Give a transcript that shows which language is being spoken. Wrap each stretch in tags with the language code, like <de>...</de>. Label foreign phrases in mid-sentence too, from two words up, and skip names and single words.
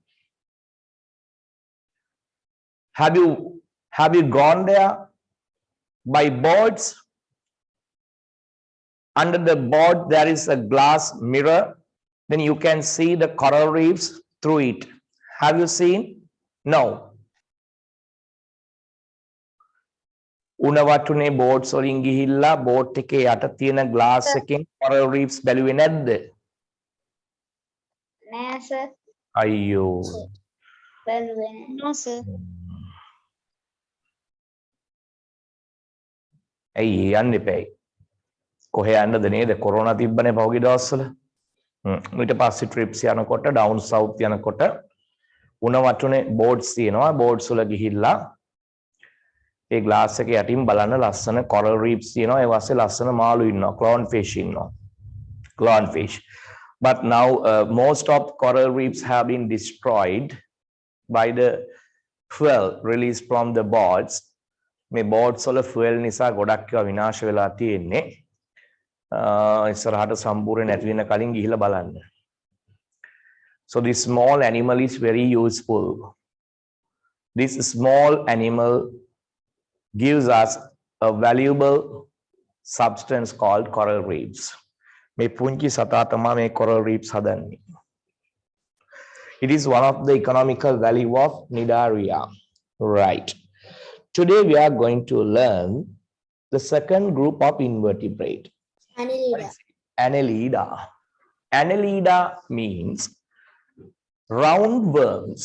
<en>Have you gone there by boards? Under the board there is a glass mirror. Then you can see the coral reefs through it. Have you seen? No.</en> <si>Unawatune boats වලින් ගිහිල්ලා boat එකේ යට තියෙන glass එකෙන්</si> <en>coral reefs</en> <si>බැලුවේ නැද්ද? නෑ sir. අයියෝ. බැලුවේ</si> <en>no sir.</en> <si>ඇයි යන්න එපැයි. කොහේ යන්නද නේද? කොරෝනා තිබ්බනේ පහුගිය දවස්වල. ඊට පස්සේ ට්‍රිප්ස් යනකොට</si> <en>down south</en> <si>යනකොට උණවටුනේ බෝඩ්ස් තියෙනවා. බෝඩ්ස් වල ගිහිල්ලා ඒ ග්ලාස් එකේ යටින් බලන්න ලස්සන</si> <en>coral reefs</en> <si>තියෙනවා. ඒ වාසේ ලස්සන මාළු ඉන්නවා.</si> <en>clown fish</en> <si>ඉන්නවා.</si> <en>clown fish. But now most of coral reefs have been destroyed by the fuel released from the boats.</en> <si>මේ boats වල fuel නිසා ගොඩක් ඒවා විනාශ වෙලා තියෙන්නේ. ඉස්සරහට සම්පූර්ණ නැති වෙන කලින් ගිහිල්ලා බලන්න.</si> <en>So this small animal is very useful. This small animal gives us a valuable substance called coral reefs.</en> <si>මේ පුංචි සතා තමයි මේ</si> <en>coral reefs</en> <si>හදන්නේ.</si> <en>It is one of the economical value of Nidaria. Right. Today we are going to learn the second group of invertebrate. Annelida. Annelida. Annelida means roundworms.</en>